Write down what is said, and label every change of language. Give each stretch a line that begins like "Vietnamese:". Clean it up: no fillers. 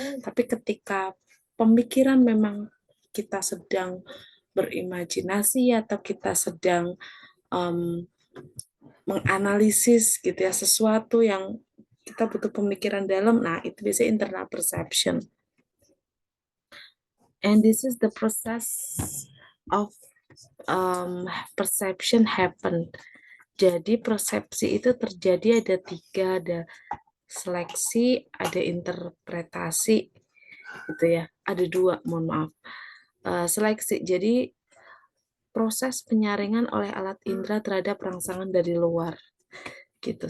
Indonesian: Tapi ketika pemikiran memang kita sedang berimajinasi atau kita sedang menganalisis gitu ya sesuatu yang kita butuh pemikiran dalam, nah itu biasanya internal perception.
English: And this is the process of perception happen.
Indonesian: Jadi persepsi itu terjadi ada 3, ada seleksi, ada interpretasi gitu ya. Ada 2, mohon maaf. Seleksi, jadi proses penyaringan oleh alat indera terhadap rangsangan dari luar gitu.